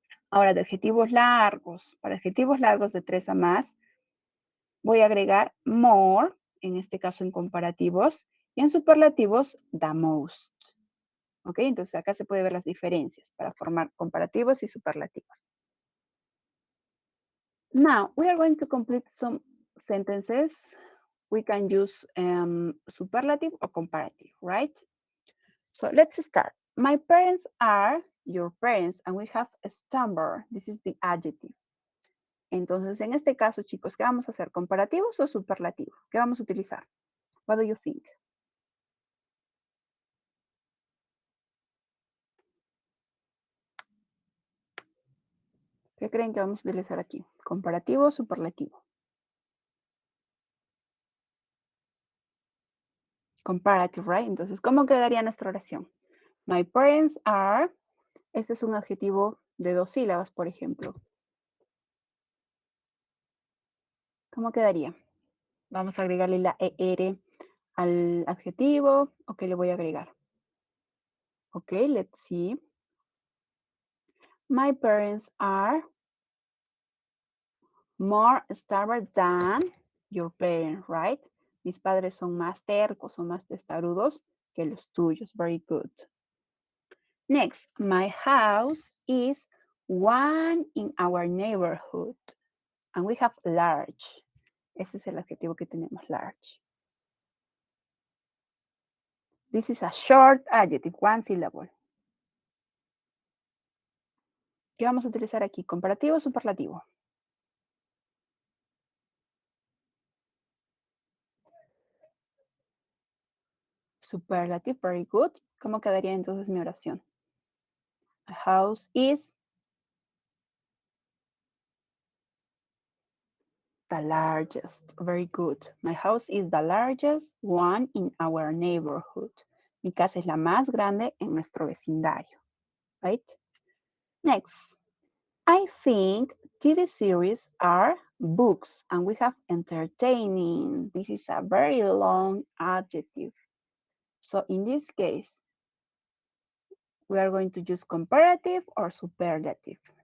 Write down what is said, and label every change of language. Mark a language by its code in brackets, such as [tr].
[es] Ahora, de adjetivos largos. Para adjetivos largos de 3 a más, voy a agregar more, en este caso en comparativos, y en superlativos, the most. ¿Ok? Entonces acá se puede ver las diferencias para formar comparativos y superlativos. [en] Now, we are going to complete some sentences. We can use superlative or comparative, right? So let's start. My parents are your parents, and we have a stumble. This is the adjective. [es] Entonces, en este caso, chicos, ¿qué vamos a hacer? ¿Comparativos o superlativos? ¿Qué vamos a utilizar? [en] What do you think? [es] ¿Qué creen que vamos a utilizar aquí? ¿Comparativo o superlativo? [en] Comparative, right? [es] Entonces, ¿cómo quedaría nuestra oración? [en] My parents are, [es] este es un adjetivo de dos sílabas, por ejemplo. ¿Cómo quedaría? Vamos a agregarle la ER al adjetivo. ¿O qué le voy a agregar? [en] Ok, let's see. My parents are more stubborn than your parents, right? [es] Mis padres son más tercos, son más testarudos que los tuyos. [en] Very good. Next, my house is one in our neighborhood. And we have large. [es] Ese es el adjetivo que tenemos, large. [en] This is a short adjective, one syllable. [es] ¿Qué vamos a utilizar aquí? ¿Comparativo o superlativo? [en] Superlative, very good. [es] ¿Cómo quedaría entonces mi oración? [en] A house is the largest. Very good. My house is the largest one in our neighborhood. [es] Mi casa es la más grande en nuestro vecindario. [en] Right? Next. I think TV series are books and we have entertaining. This is a very long adjective. So in this case, we are going to use comparative or superlative.